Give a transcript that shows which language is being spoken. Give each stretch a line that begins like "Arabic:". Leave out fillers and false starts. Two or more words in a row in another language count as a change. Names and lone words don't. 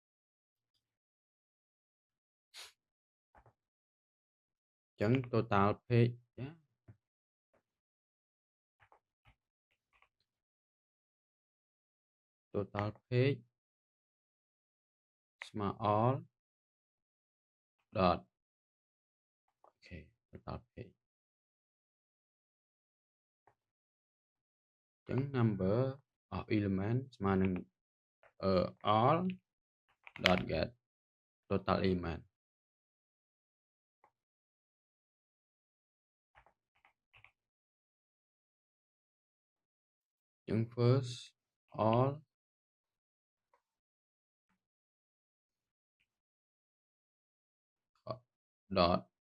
English: ញ្ចឹង total page ចា total page ស្មើ all dot អូខេ total page អញ្ចឹង number of element ស្មើនឹង all dot get total element អញ្ចឹង first all dot